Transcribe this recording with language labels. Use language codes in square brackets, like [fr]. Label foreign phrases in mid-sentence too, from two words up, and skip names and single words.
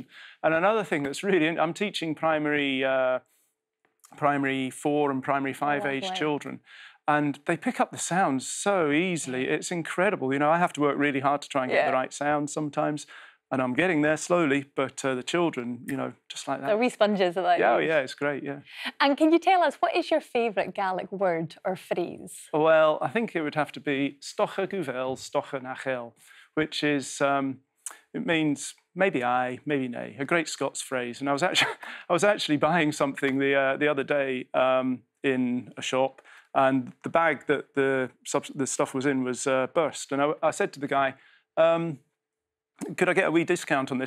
[en] And another thing that's really, I'm teaching primary 4 and primary 5 age children, and they pick up the sounds so easily. It's incredible. You know, I have to work really hard to try and get the right sound sometimes, and I'm getting there slowly, but the children, you know, just like that. They're wee sponges of that. Yeah, oh, yeah, it's great, yeah. And can you tell us, what is your favourite Gaelic word or phrase? Well, I think it would have to be stocha guvel, stocha nachel, which is, it means maybe aye, maybe nay, a great Scots phrase. And I was actually buying something the other day in a shop, and the bag that the stuff was in was burst. And I said to the guy, could I get a wee discount on this?